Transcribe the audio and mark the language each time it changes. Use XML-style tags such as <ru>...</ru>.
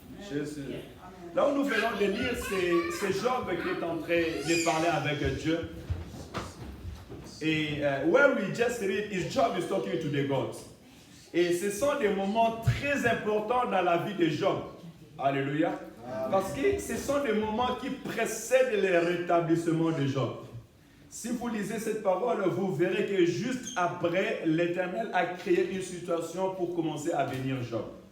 <fr>Jésus. Là où nous venons de lire, c'est Job qui est en train de parler avec Dieu.</fr> <en>Et where we just read, is Job is talking to the gods.</en> <fr>Et ce sont des moments très importants dans la vie de Job. Alléluia. Parce que ce sont des moments qui précèdent le rétablissement de Job. Si vous lisez cette parole, vous verrez que juste après, l'Éternel a créé une situation pour commencer à bénir Job.</fr>